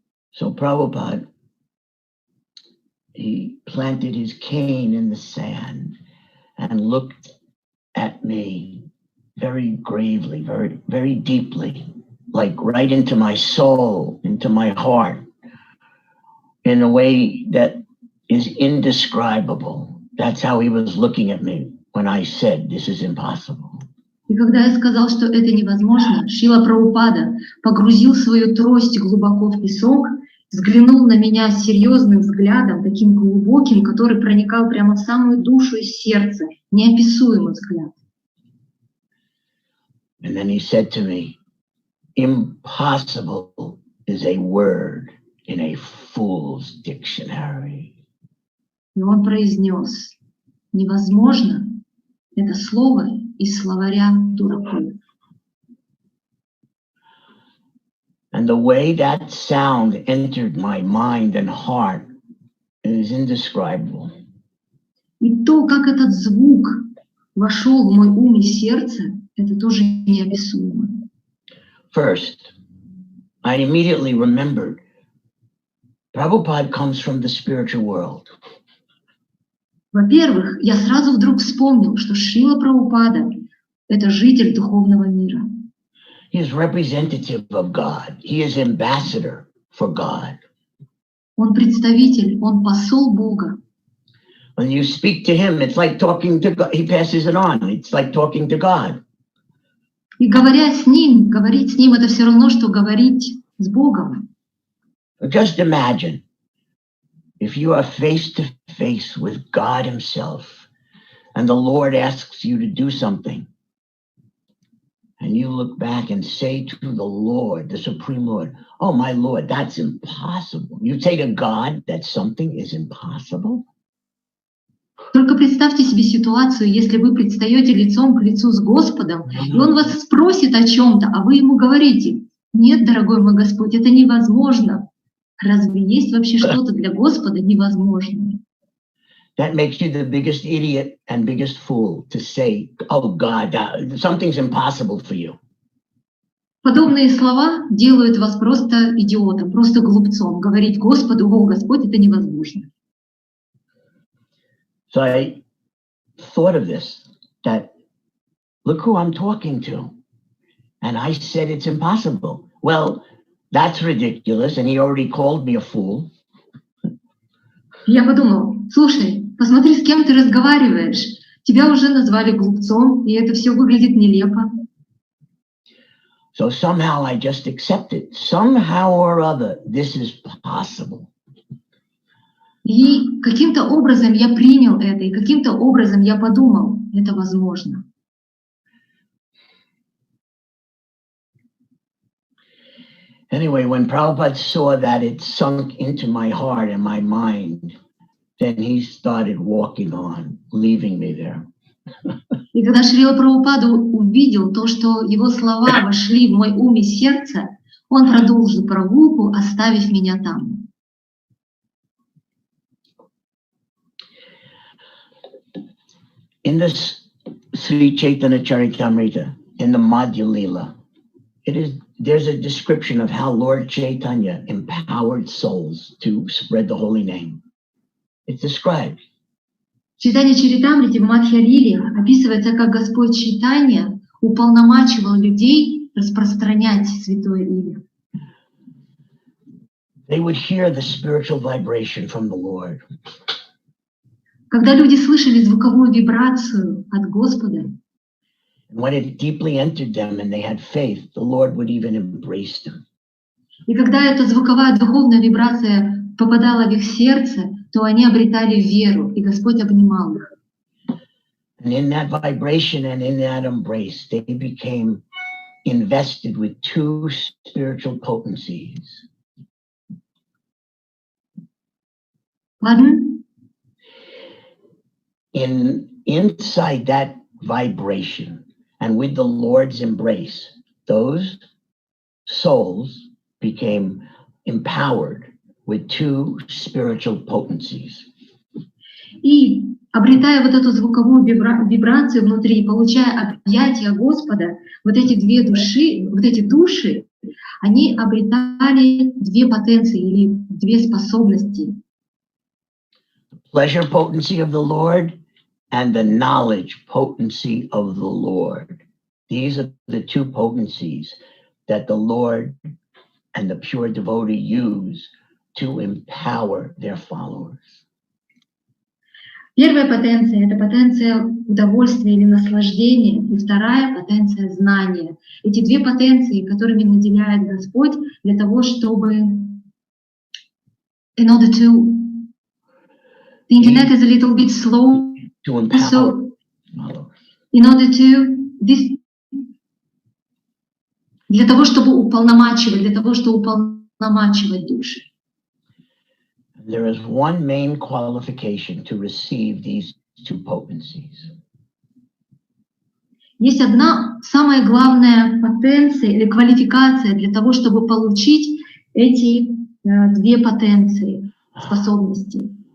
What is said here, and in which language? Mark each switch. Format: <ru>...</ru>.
<en>So Prabhupada, he planted his cane in the sand and looked at me very gravely, very, very deeply, like right into my soul, into my heart, in a way that is indescribable. That's how he was looking at me when I said, this is impossible.</en> <ru>И когда я сказал, что это невозможно, Шрила Прабхупада погрузил свою трость глубоко в песок, взглянул на меня серьезным взглядом, таким глубоким, который проникал прямо в самую душу и сердце, неописуемый взгляд.</ru> <en>And then he said to me, impossible is a word in a fool's dictionary.</en> <ru>И он произнес, невозможно — это слово из словаря дураков.</ru> <en>And the way that sound entered my mind and heart is indescribable.</en> <ru>И то, как этот звук вошел в мой ум и сердце, это тоже неописуемо.</ru> <en>First, I immediately remembered Prabhupada comes from the spiritual world.</en> <ru>Во-первых, я сразу вдруг вспомнил, что Шрила Прабхупада — это житель духовного мира.</ru> <en>He is representative of God. He is ambassador for God.</en> <ru>Он представитель, он посол Бога.</ru> <en>When you speak to him, it's like talking to God. He passes it on. It's like talking to God.</en> <ru>И говоря с ним, говорить с ним — это все равно, что говорить с Богом.</ru> <en>Just imagine if you are face to face with God himself and the Lord asks you to do something and you look back and say to the Lord, the Supreme Lord, oh, my Lord, that's impossible. You say to God that something is impossible?</en> <ru>Только представьте себе ситуацию, если вы предстаете лицом к лицу с Господом, и Он вас спросит о чем-то, а вы Ему говорите: нет, дорогой мой Господь, это невозможно. Разве есть вообще что-то для Господа невозможное?</ru> <en>That makes you the biggest idiot and biggest fool to say, oh God, something's impossible for you.</en> <ru>Подобные слова делают вас просто идиотом, просто глупцом. Говорить Господу: о, Господь, это невозможно.</ru> <en>So I thought of this, that look who I'm talking to. And I said it's impossible. Well, that's ridiculous, and he already called me a fool.</en> <ru>Я подумал: слушай, посмотри, с кем ты разговариваешь. Тебя уже назвали глупцом, и это все выглядит нелепо.</ru> <en>So somehow I just accepted. Somehow or other, this is possible.</en> <ru>И каким-то образом я принял это, и каким-то образом я подумал: это возможно.</ru> <en>Anyway, when Prabhupada saw that it sunk into my heart and my mind, then he started walking on, leaving me there.</en> <ru>И когда Шрила Прабхупада увидел то, что его слова вошли в мой ум и сердце, он продолжил прогулку, оставив меня там.</ru> <en>In this Sri Chaitanya Charitamrita, in the Madhya Lila, there's a description of how Lord Chaitanya empowered souls to spread the holy name. It's described.</en> <ru>В Чайтанья Чаритамрите в Мадхья-лиле описывается, как Господь Чайтанья уполномачивал людей распространять святое имя.</ru> <en>They would hear the spiritual vibration from the Lord.</en> <ru>Когда люди слышали звуковую вибрацию от Господа,</ru> <en>And when it deeply entered them and they had faith, the Lord would even embrace them.</en> <ru>и когда эта звуковая духовная вибрация попадала в их сердце, то они обретали веру, и Господь обнимал их.</ru> <en>And in that vibration and in that embrace, they became invested with two spiritual potencies.</en> <ru>Ладно?</ru> <en>Inside that vibration and with the Lord's embrace, those souls became empowered with two spiritual potencies.</en> <ru>И обретая вот эту звуковую вибрацию внутри, получая объятия Господа, вот эти две души, вот эти души, они обретали две потенции или две способности.</ru> <en>Pleasure potency of the Lord and the knowledge potency of the Lord. These are the two potencies that the Lord and the pure devotee use to empower their followers.</en> <ru>Первая потенция — это потенция удовольствия или наслаждения, и вторая потенция знания. Эти две потенции, которыми наделяет Господь для того, чтобы</ru> <en>in order to the internet is a little bit slow, To empower so followers. in order to this,</en> <ru>для того, чтобы уполномачивать души. There is one main qualification to receive these two potencies. Есть одна самая главная потенция или квалификация для того, чтобы получить эти две потенции, способности.</ru>